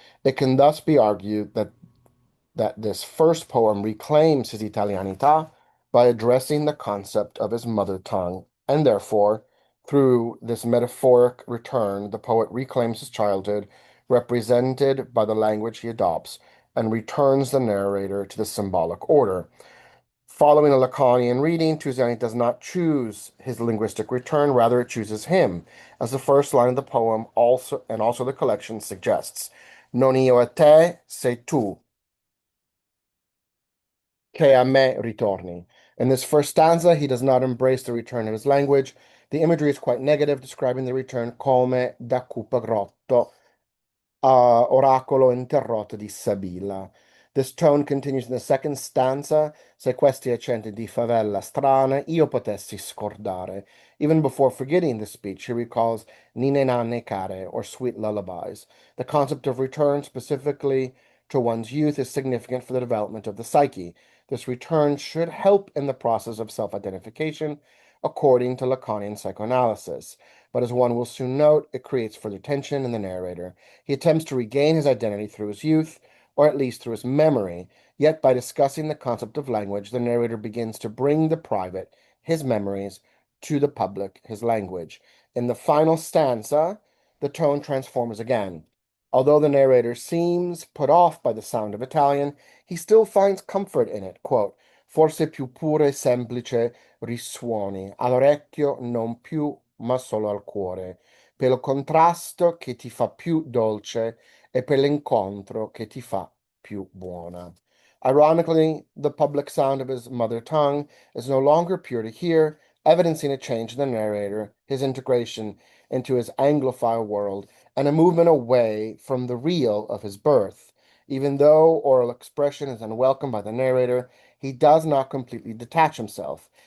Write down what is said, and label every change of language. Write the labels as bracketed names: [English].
[English] It can thus be argued that this first poem reclaims his Italianità by addressing the concept of his mother tongue, and therefore, through this metaphoric return, the poet reclaims his childhood, represented by the language he adopts, and returns the narrator to the symbolic order. Following a Lacanian reading, Tusiani does not choose his linguistic return, rather it chooses him, as the first line of the poem also the collection suggests. [Italian] Non io a te, sei tu, che a me ritorni. [English] In this first stanza, he does not embrace the return of his language. The imagery is quite negative, describing the return [Italian] come da cupa grotto, oracolo interrotto di Sabilla. [English] This tone continues in the second stanza. [Italian] Se questi accenti di favela strane io potessi scordare. [English] Even before forgetting the speech, he recalls [Italian] Nine Nanne Care, [English] or sweet lullabies. The concept of return, specifically to one's youth, is significant for the development of the psyche. This return should help in the process of self-identification, according to Lacanian psychoanalysis. But as one will soon note, it creates further tension in the narrator. He attempts to regain his identity through his youth, or at least through his memory, yet by discussing the concept of language, the narrator begins to bring the private, his memories, to the public, his language. In the final stanza, the tone transforms again. Although the narrator seems put off by the sound of Italian, he still finds comfort in it. [Italian] Quote, forse più pure e semplice risuoni, all'orecchio non più ma solo al cuore, per il contrasto che ti fa più dolce e per l'incontro che ti fa più buona. [English] Ironically, the public sound of his mother tongue is no longer pure to hear, evidencing a change in the narrator, his integration into his Anglophile world, and a movement away from the real of his birth. Even though oral expression is unwelcome by the narrator, he does not completely detach himself.